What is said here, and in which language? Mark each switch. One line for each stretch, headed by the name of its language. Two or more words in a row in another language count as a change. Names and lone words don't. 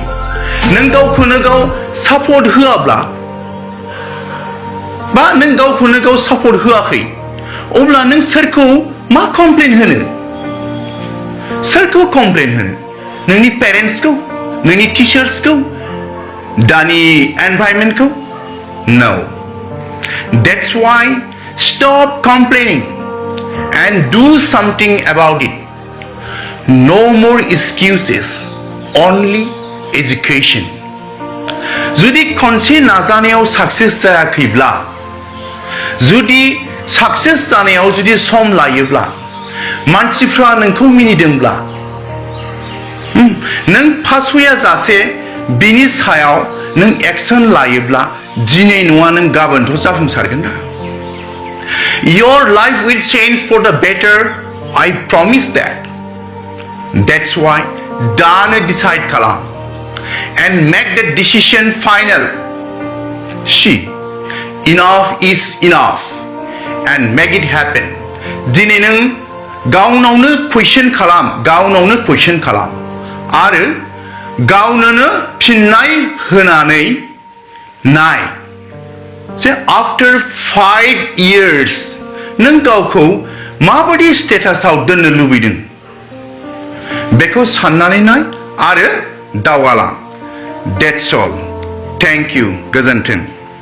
Bodo: नों गावखौनो गाव सापर्ट होआब्ला बा नों गावखौनो गाव सापर्ट होआखै अब्ला नों सोरखौ मा कमप्लेन होनो? सोरखौ कमप्लेन होनो? नोंनि पेरेन्ट्सखौ, नोंनि टिचार्सखौ, दानि एनभायरनमेन्टखौ? नो।
English: That's why stop complaining and do something about it। No more excuses, only education।
Bodo: जुदि खनसे नाजानायाव साक्सेस जायाखैब्ला, जुदि साक्सेस जानायाव जुदि सम लायोब्ला, मानसिफ्रा नोंखौ मिनिदोंब्ला, नों फासया जासे बिनि सायाव नों एक्शन लायोब्ला दिनै नङा नों गाबोनथ' जाफुंसारगोन ना।
English: Your life will change for the better, I promise that। That's why दानो decide खालाम and make the decision final. See, enough is enough and make it happen.
Bodo: दिनै नों गावनावनो question खालाम आरो गावनोनो फिननाय होनानै नाय जे
English: after 5 years
Bodo: नों गावखौ माबायदि स्टेटासआव दोननो लुबैदों बेखौ साननानै नाय आरो दावगालां.
English: That's all. Thank you.
Bodo: गोजोन्थों.